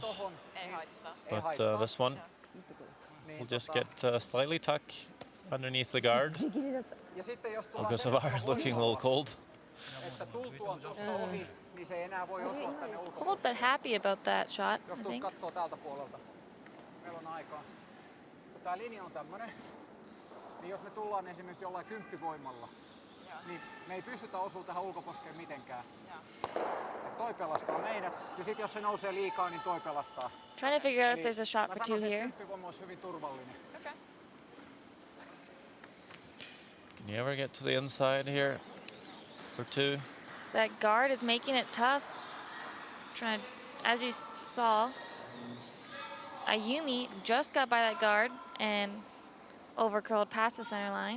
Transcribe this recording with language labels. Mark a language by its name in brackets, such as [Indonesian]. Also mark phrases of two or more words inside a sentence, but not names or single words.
[English] But this one will just get slightly tuck underneath the guard. Ogasawara looking a little cold. Cold but happy about that shot, I think. [Finnish] Tämä linja on tämmönen, niin jos me tullaan esimerkiksi jollain 10 voimalla, niin me ei pystytä osua tähän ulkoposkeen mitenkään. Et toi pelastaa meidät, ja sit jos se nousee liikaa, niin toi pelastaa. [English] Trying to figure out if there's a shot for 2 here. [Finnish] 10 voima olisi hyvin turvallinen. [English] Okay. Can you ever get to the inside here for 2? That guard is making it tough. Trying to, as you saw, Ayumi just got by that guard and overcurled past the center line.